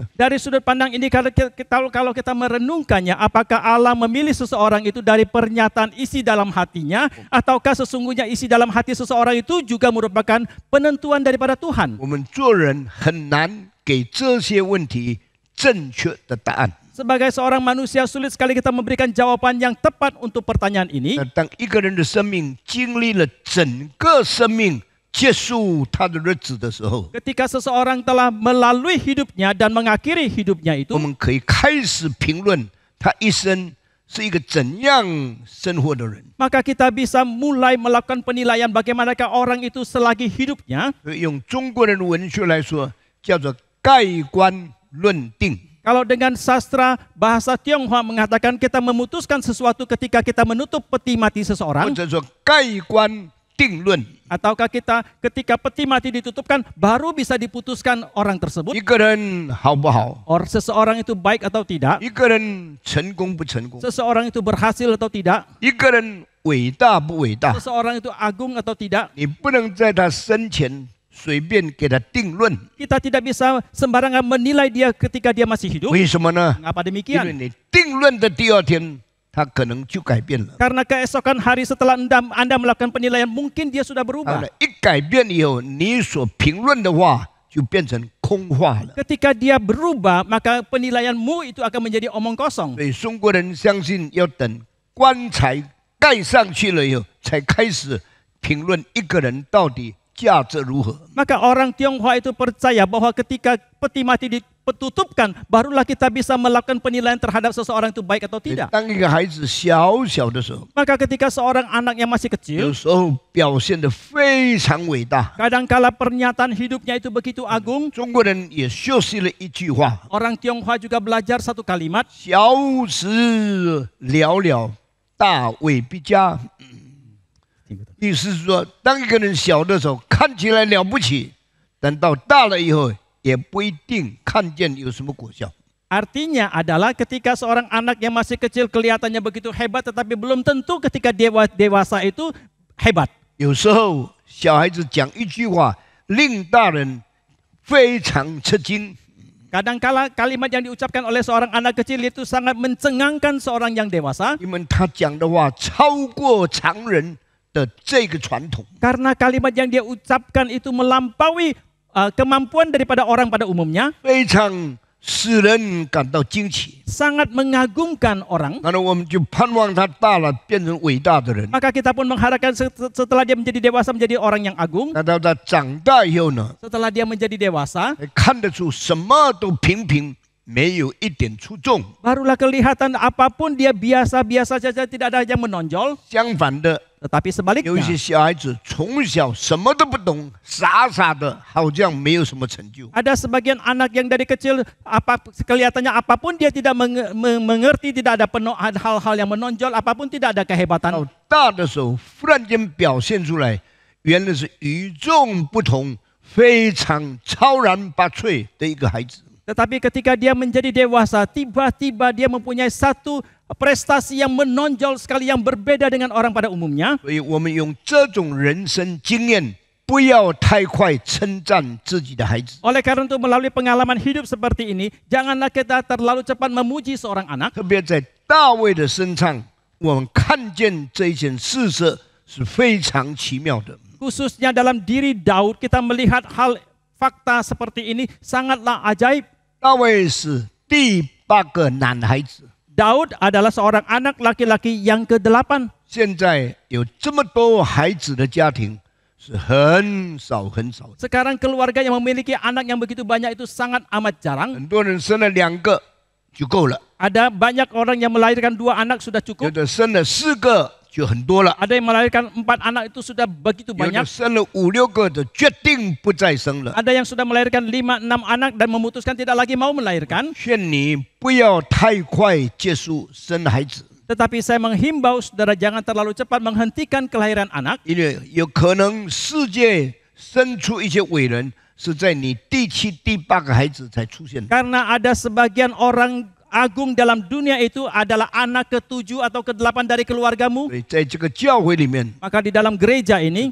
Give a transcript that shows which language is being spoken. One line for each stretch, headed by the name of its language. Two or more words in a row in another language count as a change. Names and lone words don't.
Indonesian: Dari sudut pandang ini kalau kita merenungkannya, apakah Allah memilih seseorang itu dari pernyataan isi dalam hatinya, ataukah sesungguhnya isi dalam hati seseorang itu juga merupakan penentuan daripada Tuhan?
Chinese: 我们做人很难给这些问题正确的答案。
Indonesian: Sebagai seorang manusia sulit sekali kita memberikan jawaban yang tepat untuk pertanyaan ini.
Chinese: 那当一个人的生命经历了整个生命结束他的日子的时候，
Indonesian: Ketika seseorang telah melalui hidupnya dan mengakhiri hidupnya
Chinese: 我
Indonesian: itu,
Chinese: 们可以开始评论他一生是一个怎样生活的人。
Indonesian: maka kita bisa mulai melakukan penilaian bagaimanakah orang itu selagi hidupnya.
Chinese: 所以用中国人的文学来说，叫做盖棺论定。
Indonesian: Kalau dengan sastra bahasa Tionghoa mengatakan kita memutuskan sesuatu ketika kita menutup peti mati
Chinese: 或
Indonesian: seseorang,
Chinese: 者说盖棺定论，
Indonesian: ataukah kita ketika peti mati ditutupkan baru bisa diputuskan orang tersebut,
Chinese: 一个人好不好，
Indonesian: seseorang itu baik atau tidak,
Chinese: 一个人成功不成功，
Indonesian: seseorang itu berhasil atau tidak,
Chinese: 一个人伟大不伟大，
Indonesian: seseorang itu agung atau tidak.
Chinese: 你不能在他生前随便给他定论。
Indonesian: Kita tidak bisa sembarangan menilai dia ketika dia masih hidup.
Chinese: 为什么呢？
Indonesian: Mengapa
Chinese: 因为
Indonesian: demikian?
Chinese: 你定论的第二天，他可能就改变了。
Indonesian: Karena keesokan hari setelah Anda melakukan penilaian, mungkin dia sudah
Chinese: 好
Indonesian: berubah.
Chinese: 了，一改变以后，你所评论的话就变成空话了。
Indonesian: Ketika dia berubah, maka penilaianmu itu akan menjadi omong kosong.
Chinese: 所以中国人相信要等棺材盖上去了以后，才开始评论一个人到底价值如何。
Indonesian: Maka orang Tionghoa itu percaya bahwa ketika peti mati ditutupkan, barulah kita bisa melakukan penilaian terhadap seseorang itu baik atau tidak.
Chinese: 当一个孩子小小的时候，
Indonesian: Maka ketika seorang anak yang masih
Chinese: 有
Indonesian: kecil,
Chinese: 时候表现得非常伟大。
Indonesian: kadangkala pernyataan hidupnya itu begitu agung.
Chinese: 中国人也学习了一句话：
Indonesian: Orang Tionghoa juga belajar satu kalimat,
Chinese: 小时了了，大未必佳。意思是说，当一个人小的时候看起来了不起，等到大了以后，也不一定看见有什么果效。
Indonesian: artinya adalah ketika seorang anak yang masih kecil kelihatannya begitu hebat, tetapi belum tentu ketika dewasa itu hebat.
Chinese: 有时候小孩子讲一句话，令大人非常吃惊。
Indonesian: Kadangkala kalimat yang diucapkan oleh seorang anak kecil itu sangat mencengangkan seorang yang dewasa,
Chinese: 因为他讲的话超过常人的这个传统。
Indonesian: karena kalimat yang dia ucapkan itu melampaui kemampuan daripada orang pada umumnya,
Chinese: 非常使人感到惊奇。
Indonesian: sangat mengagumkan orang.
Chinese: 那我们就盼望他大了变成伟大的人。
Indonesian: Maka kita pun mengharapkan setelah dia menjadi dewasa menjadi orang yang agung.
Chinese: 那到他长大以后呢，
Indonesian: Setelah dia menjadi dewasa,
Chinese: 看得出什么都平平，没有一点出众。
Indonesian: barulah kelihatan apapun dia biasa-biasa saja, tidak ada yang menonjol.
Chinese: 相反的，
Indonesian: Tetapi
Chinese: 有一些
Indonesian: sebaliknya,
Chinese: 小孩子从小什么都不懂，傻傻的，好像没有什么成就。
Indonesian: ada sebagian anak yang dari kecil kelihatannya apapun dia tidak mengerti, tidak ada hal-hal yang menonjol, apapun tidak ada
Chinese: 到
Indonesian: kehebatan.
Chinese: 大的时候，忽然间表现出来，原来是与众不同、非常超然拔萃的一个孩子。
Indonesian: Tetapi ketika dia menjadi dewasa, tiba-tiba dia mempunyai satu prestasi yang menonjol sekali, yang berbeda dengan orang pada umumnya.
Chinese: 所以我们用这种人生经验，不要太快称赞自己的孩子。
Indonesian: Oleh karena itu melalui pengalaman hidup seperti ini, janganlah kita terlalu cepat memuji seorang anak.
Chinese: 特别在大卫的身上，我们看见这一件事实是非常奇妙的。
Indonesian: Khususnya dalam diri Daud, kita melihat hal fakta seperti ini sangatlah ajaib.
Chinese: 大卫是第8个男孩子，
Indonesian: Daud adalah seorang anak laki-laki yang ke-8.
Chinese: 现在有这么多孩子的家庭， 是很少很少的。
Indonesian: Sekarang keluarga yang memiliki anak yang begitu banyak itu sangat amat jarang.
Chinese: 很多人生了2个就够了，
Indonesian: Ada banyak orang yang melahirkan 2 anak sudah
Chinese: 有
Indonesian: cukup.
Chinese: 的生了4个就很多了，
Indonesian: Ada yang melahirkan 4 anak itu sudah begitu
Chinese: 有的
Indonesian: banyak.
Chinese: 生了5、6个的决定不再生了。
Indonesian: Ada yang sudah melahirkan 5, 6 anak dan memutuskan tidak lagi mau melahirkan.
Chinese: 劝你不要太快结束生孩子，
Indonesian: Tetapi saya menghimbau saudara jangan terlalu cepat menghentikan kelahiran anak.
Chinese: 因为有可能世界生出一些伟人是在你第7、第8个孩子才出现的。
Indonesian: Karena ada sebagian orang agung dalam dunia itu adalah anak ke-7 atau ke-8 dari keluargamu.
Chinese: 所以在这个教会里面
Indonesian: Maka di dalam gereja ini